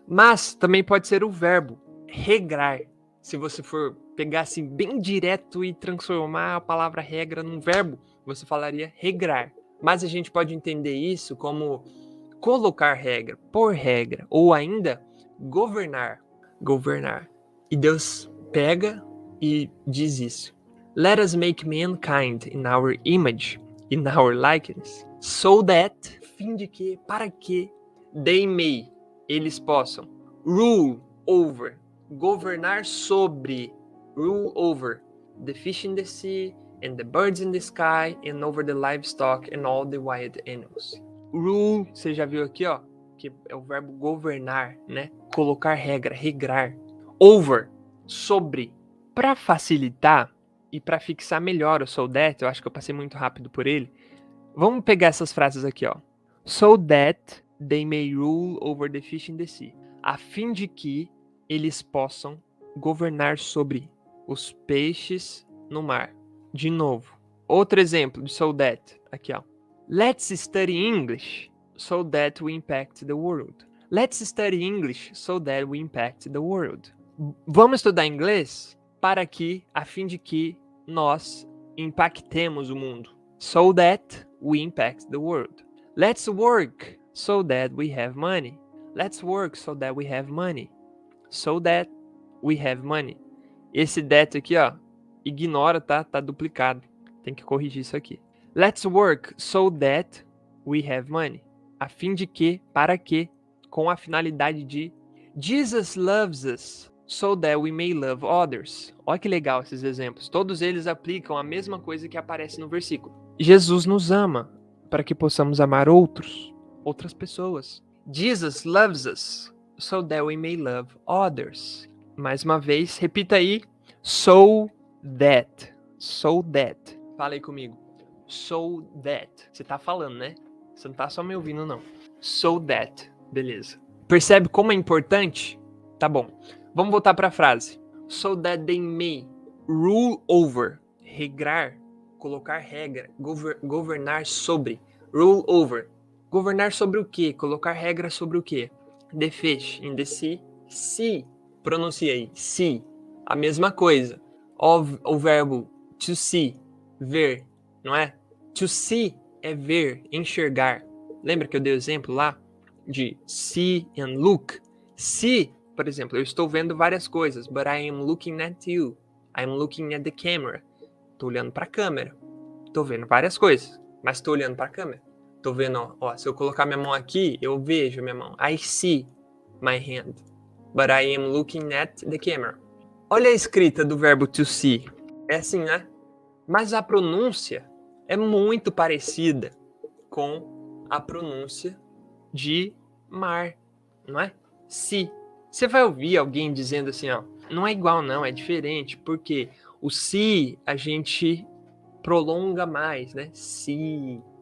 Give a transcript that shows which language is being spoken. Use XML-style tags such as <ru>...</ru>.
<pt>Mas também pode ser o verbo, regrar. Se você for pegar assim bem direto e transformar a palavra regra num verbo, você falaria regrar. Mas a gente pode entender isso como colocar regra, pôr regra, ou ainda governar. E Deus pega e diz isso.</pt> <en>Let us make mankind in our image, in our likeness, so that,</en> <pt>fim de que, para que,</pt> <en>they may,</en> <pt>eles possam,</pt> <en>rule over,</en> <pt>governar sobre,</pt> <en>rule over, the fish in the sea, and the birds in the sky, and over the livestock, and all the wild animals.</en> <pt>Rule, você já viu aqui, ó, que é o verbo governar, né? Colocar regra, regrar. Over, sobre. Para facilitar e para fixar melhor o so that, eu acho que eu passei muito rápido por ele. Vamos pegar essas frases aqui, ó.</pt> <en>So that they may rule over the fish in the sea.</en> <pt>A fim de que eles possam governar sobre os peixes no mar. De novo. Outro exemplo de so that, aqui, ó.</pt> <en>Let's study English so that we impact the world. Let's study English so that we impact the world.</en> <pt>Vamos estudar inglês para que, a fim de que nós impactemos o mundo.</pt> <en>So that we impact the world. Let's work so that we have money. Let's work so that we have money. So that we have money.</en> <pt>Esse that aqui, ó, ignora, tá? Tá duplicado. Tem que corrigir isso aqui.</pt> <en>Let's work so that we have money.</en> <pt>A fim de que, para que, com a finalidade de</pt> <en>Jesus loves us so that we may love others.</en> <pt>Olha que legal esses exemplos. Todos eles aplicam a mesma coisa que aparece no versículo. Jesus nos ama para que possamos amar outras pessoas.</pt> <en>Jesus loves us so that we may love others.</en> <pt>Mais uma vez, repita aí. So that. So that. Fala aí comigo. So that. Você tá falando, né? Você não tá só me ouvindo, não. So that. Beleza. Percebe como é importante? Tá bom. Vamos voltar para a frase.</pt> <en>So that they may rule over.</en> <pt>Regrar. Colocar regra. Governar sobre. Rule over. Governar sobre o quê? Colocar regra sobre o quê?</pt> <en>The fish in the sea. See.</en> <pt>Pronuncia aí.</pt> <en>See.</en> <pt>A mesma coisa. O verbo to see. Ver. Não é? To see é ver, enxergar. Lembra que eu dei o exemplo lá de see and look? See, por exemplo, eu estou vendo várias coisas,</pt> <en>but I am looking at you. I am looking at the camera.</en> <pt>Estou olhando para a câmera. Estou vendo várias coisas, mas estou olhando para a câmera. Estou vendo, ó, se eu colocar minha mão aqui, eu vejo minha mão.</pt> <en>I see my hand, but I am looking at the camera.</en> <pt>Olha a escrita do verbo to see. É assim, né? Mas a pronúncia é muito parecida com a pronúncia de mar, não é? Si. Você vai ouvir alguém dizendo assim, ó, não é igual não, é diferente, porque o si a gente prolonga mais, né? Si.</pt>